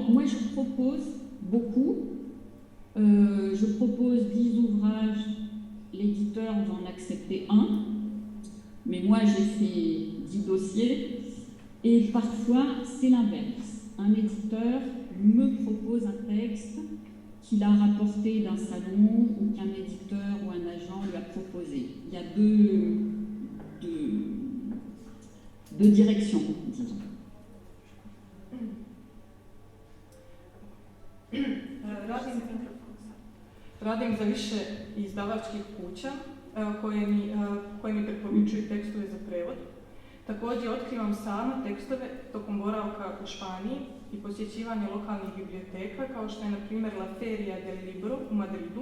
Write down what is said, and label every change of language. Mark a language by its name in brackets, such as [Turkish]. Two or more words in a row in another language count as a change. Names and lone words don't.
[French] Moi, je propose beaucoup. Je propose 10 ouvrages, l'éditeur va en accepter 1, mais moi j'ai fait 10 dossiers, et parfois c'est l'inverse. Un éditeur me propose un texte qu'il a rapporté d'un salon ou qu'un éditeur ou un agent lui a proposé. Il y a deux directions, disons. [Serbian] Radim za više izdavačkih kuća koje mi preporučuju tekstove za prevod. Također otkrivam sama tekstove tokom boravka u Španiji i posjećivanja lokalnih biblioteka, kao što je na primjer La Feria del Libro u Madridu.